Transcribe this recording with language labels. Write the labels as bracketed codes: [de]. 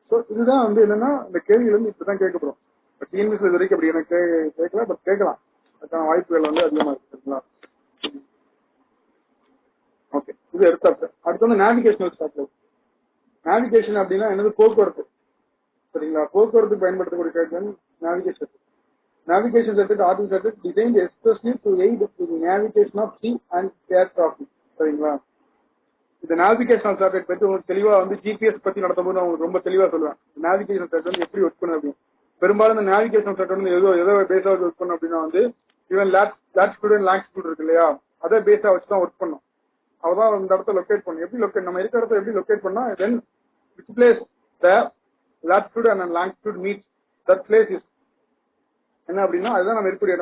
[ta] So இதுதான் வந்து என்னன்னா இந்த கேள்வியில இருந்து இப்பதான் கேட்கப்படும். பட் டிஎன்பிஎஸ்ல இது வரைக்கும் அப்படி எனக்கு கேட்கல, பட் கேட்கலாம். அதுக்கான வாய்ப்புகள் வந்து அதிகமா இருக்கு சரிங்களா. ஓகே, இது எர்த் அப்சர்வேஷன். அடுத்து வந்து நேவிகேஷனல் சேட்டலைட். நேவிகேஷன் அப்படின்னா என்னது, போக்குவரத்து சரிங்களா. போக்குவரத்துக்கு பயன்படுத்தக்கூடிய satellite navigation. [en] Navigation satellite are satellite designed especially to aid in the navigation of sea and air traffic. [ta] சரிங்களா. இந்த நேவிகேஷனல் சேட்டலைட் பத்தி உங்களுக்கு தெளிவா வந்து ஜிபிஎஸ் பத்தி நடத்தும்போது நான் உங்களுக்கு ரொம்ப தெளிவா சொல்லுவேன். நேவிகேஷன் சேட்டலைட் எப்படி ஒர்க் பண்ணும் அப்படின்னு. பெரும்பாலும் இந்த நேவிகேஷன் சேட்டலைட் வந்து எதோ பேஸா ஒர்க் பண்ணும் அப்படின்னா வந்து ஈவன் லாட்டிடியூட் அண்ட் லாங்கிடியூட் இருக்கு இல்லையா, அதே பேஸா வச்சு தான் ஒர்க் பண்ணும். அவதான் இந்த இடத்த லொக்கேட் பண்ணும். எப்படி லொக்கேட் நம்ம இருக்கிற இடத்த எப்படி லொக்கேட் பண்ணா [en] then which place the latitude and longitude meet that place is [ta] என்ன அப்படின்னா அதுதான் நம்ம இருக்கக்கூடிய.